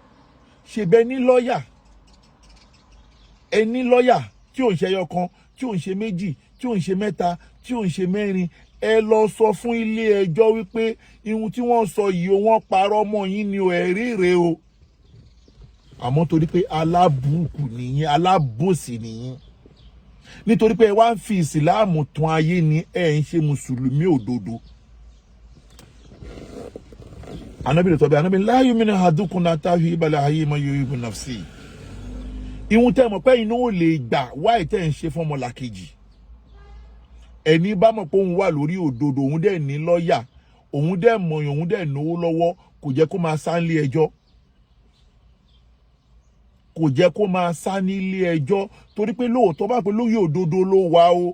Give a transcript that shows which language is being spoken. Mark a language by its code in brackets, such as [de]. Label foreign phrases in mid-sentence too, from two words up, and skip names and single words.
[yo] Ṣe bẹ́ẹ̀ ní lọ́ọ̀yà, ẹni lọ́ọ̀yà tí ò ń ṣe ẹyọ kan, tí ò ń ṣe méjì, tí ò ń ṣe mẹ́ta, tí ò ń ṣe mẹ́rin, ẹ lọ sọ fún ilé ẹjọ́ wípé ihun tí wọ́n sọ yìí o, wọ́n parọ́ mọ́ yín ni o, ẹ̀rí rèé o. Àmọ́ torí pé alábùkù nìyí, alábòsí nìyí, nítorí pé ẹ wá ń fi ìsìláàmù tàn ayé ni, ẹ ń ṣe mùsùlùmí òdodo. Ànábì lè sọ bẹ́ẹ̀, Ànábì [ar] لا يؤمن أحدكم حتى يحب لأخيه ما يحب نفسه. [yo] Ihun tẹ́ mọ̀ pé inú ò lè gbà wá ìtẹ́ ń ṣe fún ọmọlàkejì. Ẹni bá mọ̀ pé òun wà lórí òdodo, òun dẹ̀ ní lọ́ọ̀yà, òun dẹ̀ mọ̀yàn, òun dẹ̀ náwó lọ́wọ́, kò jẹ́ kó máa sá nílé ẹjọ́. Kò jẹ́ kó máa sá nílé ẹjọ́ torí pé lóòótọ́ bá pé lórí òdodo ló wà o.